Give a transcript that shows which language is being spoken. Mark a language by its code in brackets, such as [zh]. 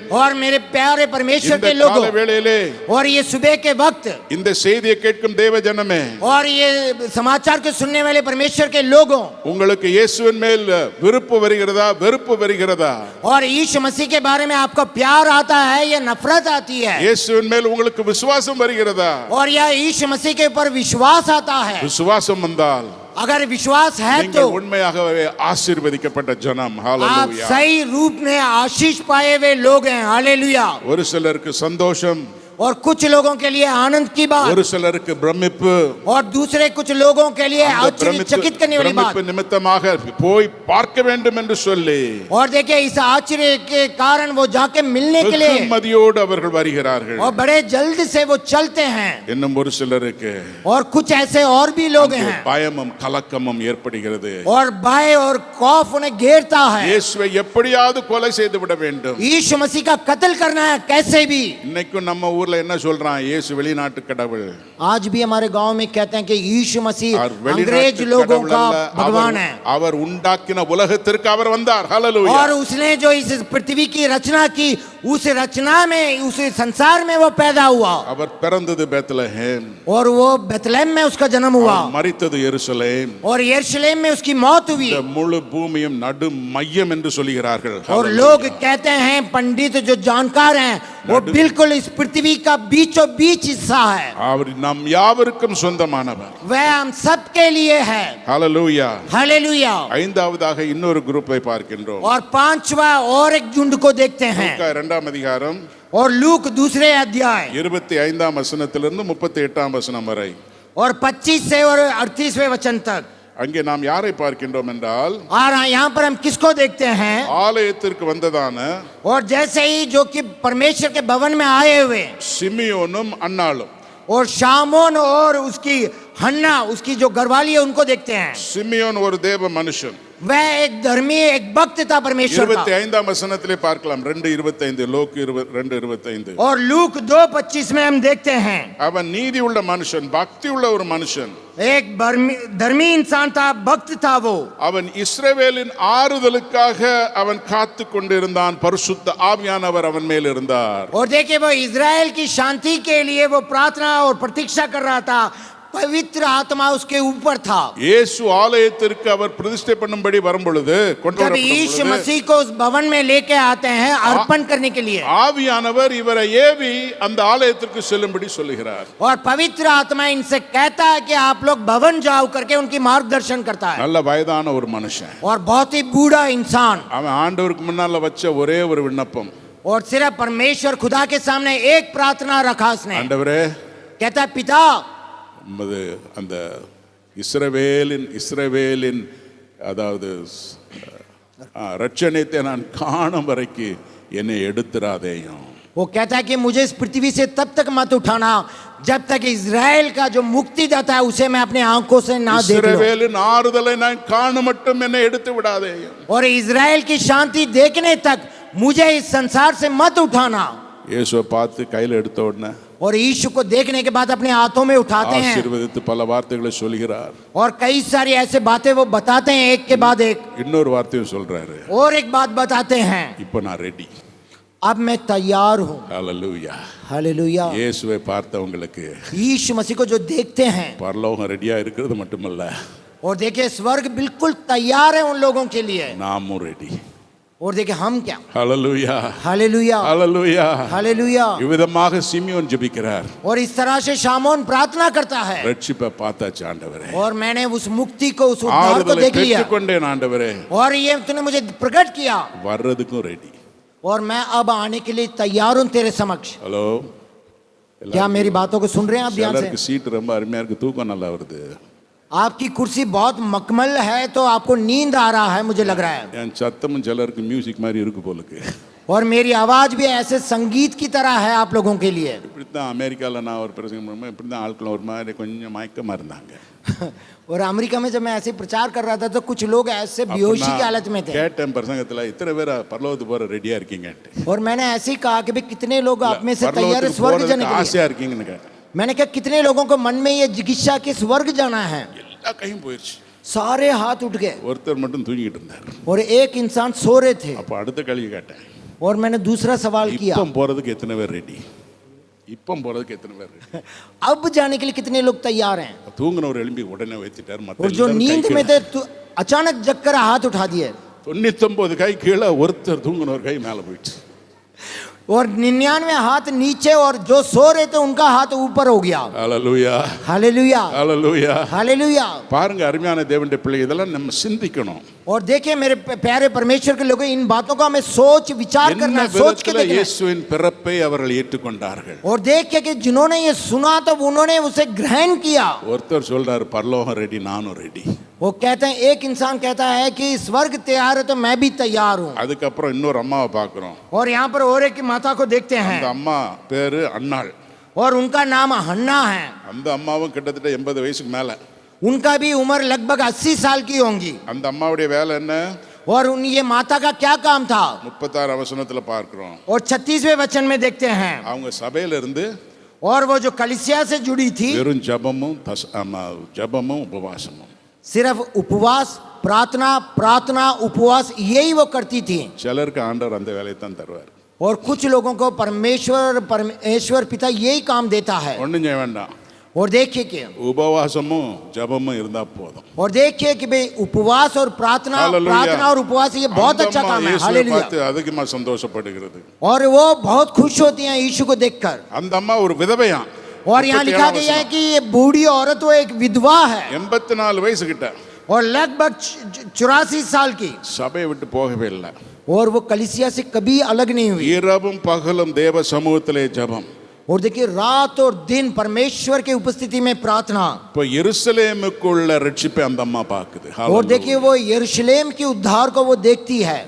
[hi] और मेरे प्यारे परमेश्वर [ta] இந்த [hi] के लोगों, [ta] கால வேளையிலே [hi] और ये सुबह के वक्त, [ta] இந்த செய்தியை கேட்கும் தேவ ஜனமே, [hi] और ये समाचार के सुनने वाले परमेश्वर के लोगों, [ta] உங்களுக்கு இயேசுவின் மேல் விருப்பு வருகிறதா, வெறுப்பு வருகிறதா? [hi] और यीशु मसीह के बारे में आपको प्यार आता है या नफरत आती है? [ta] இயேசுவின் மேல் உங்களுக்கு விசுவாசம் வருகிறதா? [hi] और या यीशु मसीह के ऊपर विश्वास आता है? [ta] விசுவாசம் வந்தால் [hi] अगर विश्वास है तो [ta] நீங்கள் உண்மையாகவே ஆசீர்வதிக்கப்பட்ட ஜனம். [hi] आप [ta] ஹalleluya. [hi] सही रूप में आशीष पाए हुए लोग हैं। हालेलुया। [ta] ஒரு சிலருக்கு சந்தோஷம், [hi] और कुछ लोगों के लिए आनंद की बात, [ta] ஒரு சிலருக்கு பிரமிப்பு, [hi] और दूसरे कुछ लोगों के लिए [ta] அந்த [hi] आश्चर्यचकित करने वाली बात। [ta] பிரமிப்பு நிமித்தமாக போய் பார்க்க வேண்டும் என்று சொல்லி [hi] और देखिए इस आश्चर्य के कारण वो जाके मिलने के लिए [ta] மதியோடு அவர்கள் வருகிறார்கள். [hi] और बड़े जल्द से वो चलते हैं। [ta] இன்னும் ஒரு சிலருக்கு [hi] और कुछ ऐसे और भी लोग हैं [ta] பயமும் கலக்கமும் ஏற்படுகிறது. [hi] और भय और खौफ उन्हें घेरता है। [ta] இயேசுவை எப்படியாவது கொலை செய்து விட வேண்டும். [hi] यीशु मसीह का कत्ल करना है कैसे भी। [ta] இன்னைக்கும் நம்ம ஊர்ல என்ன சொல்றான்? இயேசு வெளிநாட்டு கடவுள். [hi] आज भी हमारे गांव में कहते हैं कि यीशु मसीह और अंग्रेज [ta] வெளிநாட்டு [hi] लोगों [ta] கடவுள் [hi] का [ta] அல்ல, [hi] भगवान है। [ta] அவர் உண்டாக்கின உலகத்திற்கு அவர் வந்தார். ஹalleluya. [hi] और उसने जो इस पृथ्वी की रचना की, उस रचना में, उस संसार में वो पैदा हुआ। [ta] அவர் பிறந்தது பெத்லஹேம், [hi] और वो बेथलेहम में उसका जन्म हुआ। [ta] அவர் மரித்தது எருசலேம். [hi] और यरूशलेम में उसकी मौत हुई। [ta] இந்த முழு பூமியும் நடு மையம் என்று சொல்கிறார்கள். [hi] और लोग कहते हैं, पंडित जो जानकार हैं, वो बिल्कुल इस पृथ्वी का बीचों बीच हिस्सा है। [ta] அவர் நம் யாவருக்கும் சொந்தமானவர். [hi] वह हम सब के लिए है। [ta] ஹalleluya. [hi] हालेलुया। [ta] ஐந்தாவதாக இன்னொரு குரூப்பை பார்க்கின்றோம். [hi] और पांचवा और एक झुंड को देखते हैं। [ta] லூக்கா 2ஆம் அதிகாரம் [hi] और लूक दूसरे अध्याय [ta] 25ஆம் வசனத்திலிருந்து 38ஆம் வசனம் வரை. [hi] और 25 से और 38वें वचन तक। [ta] அங்கே நாம் யாரை பார்க்கின்றோம் என்றால், [hi] और यहाँ पर हम किसको देखते हैं? [ta] ஆலயத்திற்கு வந்ததான [hi] और जैसे ही जो कि परमेश्वर के भवन में आए हुए, [ta] சிமியோனும் அன்னாளும். [hi] और शामोन और उसकी हन्ना, उसकी जो घरवाली है, उनको देखते हैं। [ta] சிமியோன் ஒரு தேவ மனுஷன். [hi] वह एक धर्मी, एक भक्त था परमेश्वर का। [ta] 25ஆம் வசனத்திலே பார்க்கலாம். 2:25, லூக் 2:25. [hi] और लूक 2:25 में हम देखते हैं, [ta] அவன் நீதி உள்ள மனுஷன், பக்தி உள்ள ஒரு மனுஷன். [hi] एक धर्मी इंसान था, भक्त था वो। [ta] அவன் இஸ்ரவேலின் ஆறுதலுக்காக அவன் காத்து கொண்டிருந்தான். பரிசுத்த ஆவியானவர் அவன் மேல் இருந்தார். [hi] और देखिए वो इजराइल की शांति के लिए वो प्रार्थना और प्रतीक्षा कर रहा था। पवित्र आत्मा उसके ऊपर था। [ta] இயேசு ஆலயத்திற்கு அவர் பிரதிஷ்டை பண்ணும்படி வரும்பொழுது, கொண்டு [hi] जब [ta] வரப்படும் [hi] यीशु [ta] பொழுது, [hi] मसीह को उस भवन में लेके आते हैं अर्पण करने के लिए, [ta] ஆவியானவர் இவரை ஏவி அந்த ஆலயத்திற்கு செல்லும்படி சொல்லுகிறார். [hi] और पवित्र आत्मा इनसे कहता है कि आप लोग भवन जाओ करके उनकी मार्गदर्शन करता है। [ta] நல்ல வயதான ஒரு மனுஷன். [hi] और बहुत ही बूढ़ा इंसान, [ta] அவன் ஆண்டவருக்கு முன்னால வச்ச ஒரே ஒரு விண்ணப்பம், [hi] और सिर्फ परमेश्वर खुदा के सामने एक प्रार्थना रखा उसने। [ta] ஆண்டவரே, [hi] कहता है, पिता, [ta] உமது அந்த இஸ்ரவேலின் அதாவது ரட்சணியத்தை நான் காணும் வரைக்கு என்னை எடுத்துறாதேயும். [hi] वो कहता है कि मुझे इस पृथ्वी से तब तक मत उठाना जब तक इजराइल का जो मुक्तिदाता है उसे मैं अपने आंखों से ना देख लूं। [ta] இஸ்ரவேலின் ஆறுதலை நான் காண மட்டும் என்னை எடுத்து விடாதேயும். [hi] और इजराइल की शांति देखने तक मुझे इस संसार से मत उठाना। [ta] இயேசுவை பார்த்து கையில் எடுத்த உடனே [hi] और यीशु को देखने के बाद अपने हाथों में उठाते हैं [ta] ஆசீர்வதித்து பல வார்த்தைகளை சொல்கிறார். [hi] और कई सारी ऐसे बातें वो बताते हैं, एक के बाद एक। [ta] இன்னொரு வார்த்தையும் சொல்றாரு, [hi] और एक बात बताते हैं, [ta] இப்போ நான் ரெடி. [hi] अब मैं तैयार हूँ। [ta] ஹalleluya. [hi] हालेलुया। [ta] இயேசுவை பார்த்தவங்களுக்கு [hi] यीशु मसीह को जो देखते हैं, [ta] பரலோகம் ரெடியா இருக்கிறது மட்டுமல்ல, [hi] और देखिए स्वर्ग बिल्कुल तैयार है उन लोगों के लिए। [ta] நாமும் ரெடி. [hi] और देखिए हम क्या। [ta] ஹalleluya. [hi] हालेलुया। [ta] ஹalleluya. [hi] हालेलुया। [ta] இவ்விதமாக சிமியோன் ஜெபிக்கிறார். [hi] और इस तरह से शामोन प्रार्थना करता है, [ta] ரட்சிப்பை பார்த்தாச்சு ஆண்டவரே, [hi] और मैंने उस मुक्ति को, उस उद्धार को [ta] ஆறுதலை [hi] देख लिया, [ta] பெற்றுக்கொண்டேன் ஆண்டவரே, [hi] और ये तूने मुझे प्रकट किया, [ta] வர்றதுக்கும் ரெடி. [hi] और मैं अब आने के लिए तैयार हूं तेरे समक्ष। [ta] ஹலோ, [hi] क्या मेरी बातों को सुन रहे हैं आप ध्यान [ta] சிலருக்கு [hi] से? [ta] சீட்டு ரொம்ப அருமையா இருக்கு, தூக்கம் நல்லா வருது. [hi] आपकी कुर्सी बहुत मखमल है तो आपको नींद आ रहा है, मुझे लग रहा है. [ta] என் சத்தமும் சிலருக்கு மியூசிக் மாதிரி இருக்கு போலுக்கு. [hi] और मेरी आवाज भी ऐसे संगीत की तरह है आप लोगों के लिए. [ta] இப்படித்தான் அமெரிக்காவில் நான் ஒரு பிரசங்கம் பண்ணும்போது இப்படித்தான் ஆட்கள் ஒரு மாதிரி கொஞ்சம் மயக்கமாக இருந்தாங்க. [hi] और अमेरिका में जब मैं ऐसे प्रचार कर रहा था तो कुछ लोग ऐसे बेहोशी की हालत में थे. [ta] கேட்டேன் பிரசங்கத்தில் இத்தனை பேர் பரலோகத்துக்கு போற ரெடியா இருக்கீங்கன்ட்டு. [hi] और मैंने ऐसे ही कहा कि भाई कितने लोग आप में से तैयार है स्वर्ग जाने के लिए. [ta] ஆசையா இருக்கீங்கன்னு கேட்டேன். [hi] मैंने कहा कितने लोगों को मन में ये जिज्ञासा कि स्वर्ग जाना है. [ta] எல்லா கையும் போயிடுச்சு. [hi] सारे हाथ उठ गए [ta] ஒருத்தர் மட்டும் தூங்கிட்டு இருந்தார். [hi] और एक इंसान सो रहे थे. [ta] அப்போ அடுத்த கேள்வி கேட்டேன். [hi] और मैंने दूसरा सवाल किया, [ta] இப்போ போறதுக்கு எத்தனை பேர் ரெடி? இப்போ போறதுக்கு எத்தனை பேர் ரெடி? [hi] अब जाने के लिए कितने लोग तैयार हैं? [ta] தூங்குனவர் எழும்பி உடனே வைத்துட்டார். [hi] और जो नींद में थे तो अचानक जगकर हाथ उठा दिए. [ta] 99 கை கீழே, ஒருத்தர் தூங்குனவர் கை மேலே போயிடுச்சு. [hi] और 99 हाथ नीचे और जो सो रहे थे उनका हाथ ऊपर हो गया. [ta] ஹalleluya, [hi] हालेलुया, [ta] ஹalleluya. [hi] हालेलुया. [ta] பாருங்க அருமையான தேவனுடைய பிள்ளை, இதெல்லாம் நம்ம சிந்திக்கணும். [hi] और देखिए मेरे प्यारे परमेश्वर के लोगों, इन बातों का हमें सोच विचार करना [ta] என்ன [hi] है, सोच के [ta] விதத்துல [hi] देखना है. [ta] இயேசுவின் பிறப்பை அவர்கள் ஏற்றுக்கொண்டார்கள். [hi] और देखिए कि जिन्होंने ये सुना तो उन्होंने उसे ग्रहण किया. [ta] ஒருத்தர் சொல்றாரு பரலோகம் ரெடி, நானும் ரெடி. [hi] वो कहते हैं, एक इंसान कहता है कि स्वर्ग तैयार है तो मैं भी तैयार हूँ. [ta] அதுக்கப்புறம் இன்னொரு அம்மாவை பார்க்கிறோம். [hi] और यहाँ पर और एक माता को देखते [ta] அந்த [hi] हैं [ta] அம்மா பேரு அன்னாள். [hi] और उनका नाम हन्ना है. [ta] அந்த அம்மாவும் கிட்டத்தட்ட 80 வயசுக்கு மேல. [hi] उनका भी उम्र लगभग 80 साल की होंगी. [ta] அந்த அம்மாவுடைய வேலை என்ன? [hi] और उन ये माता का क्या काम था? [ta] 36 வசனத்துல பார்க்கிறோம். [hi] और 36वें वचन में देखते हैं, [ta] அவங்க சபையில இருந்து [hi] और वो जो कलीसिया से जुड़ी थी, [ta] வெறும் ஜெபமும் ஜெபமும் உபவாசமும். [hi] सिर्फ उपवास प्रार्थना प्रार्थना उपवास यही वो करती थी. [ta] சிலருக்கு ஆண்டவர் அந்த வேலையை தான் தருவார். [hi] और कुछ लोगों को परमेश्वर पिता यही काम देता है. [ta] ஒண்ணும் செய்ய வேண்டாம், [hi] और देखिए कि [ta] உபவாசமும் ஜெபமும் இருந்தா போதும். [hi] और देखिए कि भाई उपवास और प्रार्थना हालेलुया. प्रार्थना और उपवास ये बहुत [ta] அந்த [hi] अच्छा [ta] அம்மா [hi] काम है. [ta] இயேசுவை [hi] हालेलुया. [ta] பார்த்து அதிகமா சந்தோஷப்படுகிறது. [hi] और वो बहुत खुश होती हैं यीशु को देखकर. [ta] அந்த அம்மா ஒரு விதவையா. [hi] और यहाँ लिखा गया है कि ये बूढ़ी औरत वो एक विधवा है [ta] 84 வயசு கிட்ட. [hi] और लगभग 84 साल की. [ta] சபையை விட்டு போகவே இல்லை. [hi] और वो कलीसिया से कभी अलग नहीं हुई. [ta] இரவும் பகலும் தேவ சமூகத்திலே ஜெபம். [hi] और देखिए रात और दिन परमेश्वर के उपस्थिति में प्रार्थना. [ta] இப்போ எருசலேமுக்குள்ள ரட்சிப்பை அந்த அம்மா பார்க்குது. [hi] और देखिए वो यरूशलेम के उद्धार को वो देखती है.